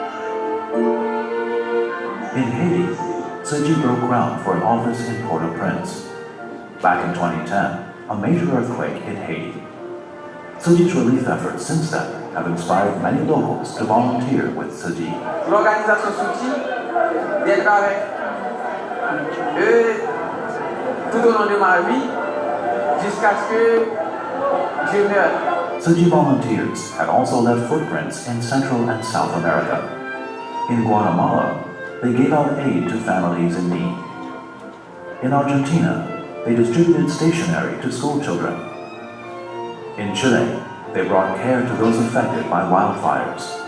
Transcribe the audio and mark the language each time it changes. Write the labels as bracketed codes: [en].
[en] In Haiti, Tzu broke ground for an office in Port-au-Prince. Back in 2010, a major earthquake hit Haiti. Tzu's relief efforts since then have inspired many locals to volunteer with Tzu. [fr] L'organisation Tzu d'être avec eux tout au long de ma vie jusqu'à ce que je meure. [en] Tzu volunteers have also left footprints in Central and South America. In Guatemala, they gave out aid to families in need. In Argentina, they distributed stationery to school children. In Chile, they brought care to those affected by wildfires.